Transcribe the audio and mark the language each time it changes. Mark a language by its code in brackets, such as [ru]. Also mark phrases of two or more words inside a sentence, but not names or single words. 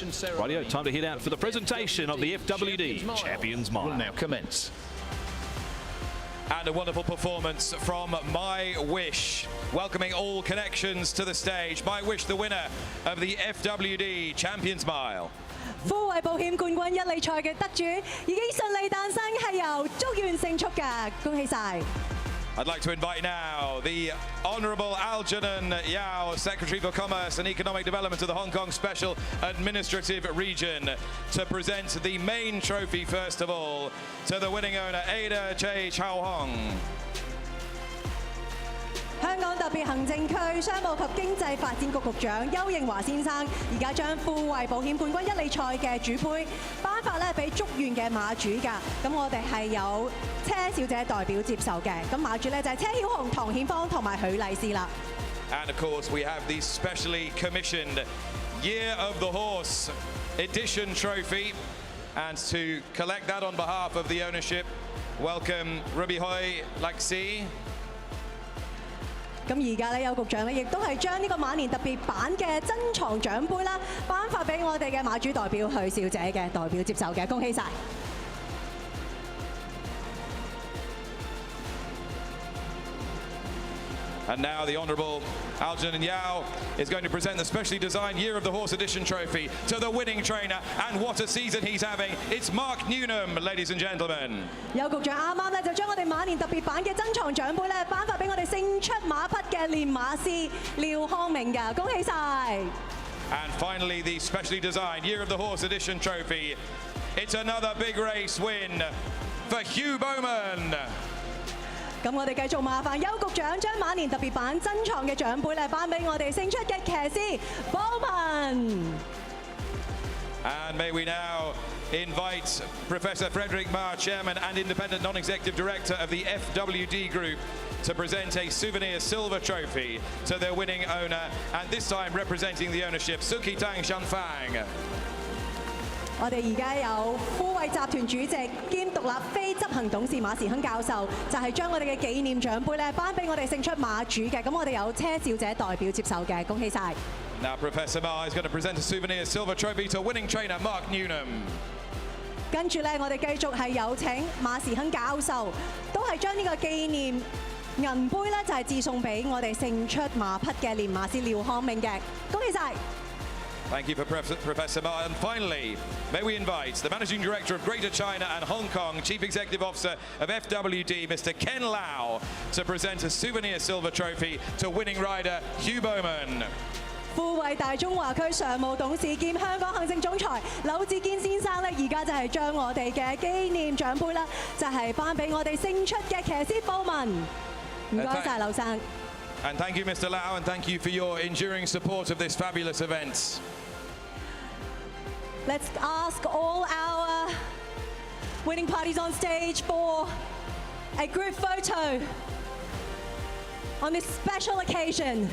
[en] Rightio, time to head out for the presentation of the FWD Champions Mile. Will now commence. And a wonderful performance from My Wish, welcoming all connections to the stage. My Wish, the winner of the FWD Champions Mile. [yue] 富衛保險冠軍一哩賽嘅得主已經順利誕生，係由祝願勝出㗎，恭喜晒！ [en] I'd like to invite now the Honourable Algernon Yao, Secretary for Commerce and Economic Development of the Hong Kong Special Administrative Region, to present the main trophy first of all to the winning owner, Ada J. Chao Hong. [yue] 香港特別行政區商務及經濟發展局局長邱應華先生，而家將富衛保險冠軍一哩賽嘅主杯頒發咧俾祝願嘅馬主㗎。咁我哋係有車小姐代表接受嘅。咁馬主咧就係車曉紅、唐顯芳同埋許麗詩啦。 [en] And of course we have the specially commissioned Year of the Horse Edition Trophy. And to collect that on behalf of the ownership, welcome Ruby Hoi Laxi. [yue] 咁而家咧，邱局長咧亦都係將呢個馬年特別版嘅珍藏獎杯啦，頒發俾我哋嘅馬主代表許小姐嘅代表接受嘅，恭喜晒！ [en] And now the Honourable Algernon Yao is going to present the specially designed Year of the Horse Edition Trophy to the winning trainer. And what a season he's having. It's Mark Newnham, ladies and gentlemen. [yue] 邱局長啱啱咧就將我哋馬年特別版嘅珍藏獎杯咧頒發俾我哋勝出馬匹嘅練馬師廖康明㗎，恭喜晒！ [en] And finally the specially designed Year of the Horse Edition Trophy. It's another big race win for Hugh Bowman. [yue] 咁我哋繼續麻煩邱局長將馬年特別版珍藏嘅獎杯咧頒俾我哋勝出嘅騎師 Bowman。 [en] And may we now invite Professor Frederick Ma, Chairman and Independent Non-Executive Director of the FWD Group, to present a souvenir silver trophy to their winning owner, and this time representing the ownership, Suki Tang Shanfang. [yue] 我哋而家有富衛集團主席兼獨立非執行董事馬時亨教授，就係將我哋嘅紀念獎杯咧頒俾我哋勝出馬主嘅。咁我哋有車小姐代表接受嘅，恭喜晒。 [en] Now Professor Ma is going to present a souvenir silver trophy to winning trainer Mark Newnham. [yue] 跟住咧，我哋繼續係有請馬時亨教授，都係將呢個紀念銀杯咧，就係致送俾我哋勝出馬匹嘅練馬師廖康明嘅，恭喜晒！ [en] Thank you for Professor Ma. And finally, may we invite the Managing Director of Greater China and Hong Kong, Chief Executive Officer of FWD, Mr. Ken Lau, to present a souvenir silver trophy to winning rider Hugh Bowman. [yue] 富衛大中華區常務董事兼香港行政總裁柳志堅先生咧，而家就係將我哋嘅紀念獎杯啦，就係頒俾我哋勝出嘅騎師Bowman。唔該晒，柳生。 [en] And thank you, Mr. Lau, and thank you for your enduring support of this fabulous event. Let's ask all our winning parties on stage for a group photo on this special occasion.